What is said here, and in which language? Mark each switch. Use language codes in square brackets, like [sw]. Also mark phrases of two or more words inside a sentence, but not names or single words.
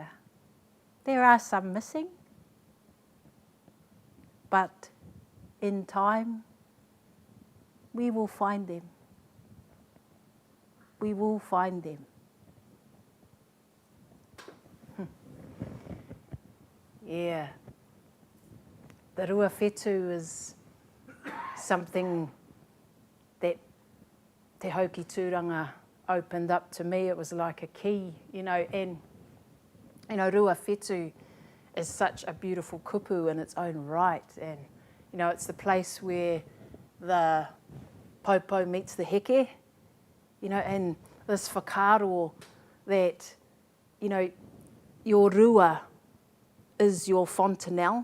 [en] There are some missing, but in time, we will find them. We will find them. Yeah. The [mi] rua whetū [en] is something that Te Hau ki Tūranga opened up to me. It was like a key, and [mi] rua whetū [en] is such a beautiful kupu in its own right, and it's the place where the popo meets the rerekē, and this whakairo that, your rua is your fontanelle.